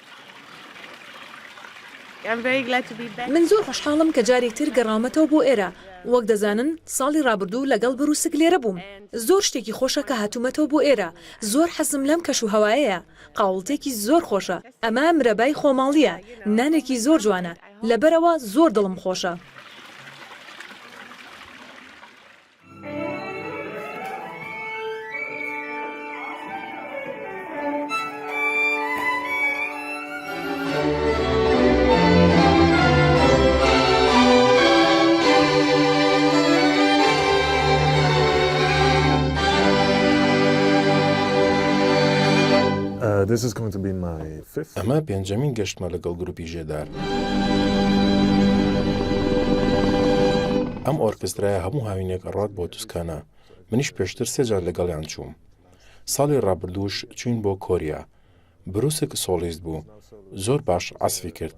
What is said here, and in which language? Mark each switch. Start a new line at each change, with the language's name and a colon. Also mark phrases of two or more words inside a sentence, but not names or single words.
Central Kurdish: من زۆر خۆشحاڵم کە جارێکتر گەڕامەتەوە بۆ ئێرە. وەک دەزانن ساڵی ڕابردوو لەگەڵ بروسک لێرە بووم زۆر شتێکی خۆشە کە هاتوومەتەوە بۆ ئێرە زۆر حەزم لەم کەش و هەوایەیە قاوڵتێکی زۆر خۆشە ئەمە مرەبای خۆماڵیە نانێکی زۆر جوانە لەبەرەوە زۆر دڵم خۆشە.
English: This is going to be my fifth.
Central Kurdish: ئەمە پێنجەمین گەشتمە لەگەڵ گروپی ژێدار. ئەم ئۆرکسترایە هەموو هاوینێک ڕات بۆ توسکانە. منیش پێشتر سێجار لەگەڵیان چووم. ساڵی ڕابردووش چوین بۆ کۆریا. بروسک سۆلیست بوو. زۆر باش عەسفی کرد.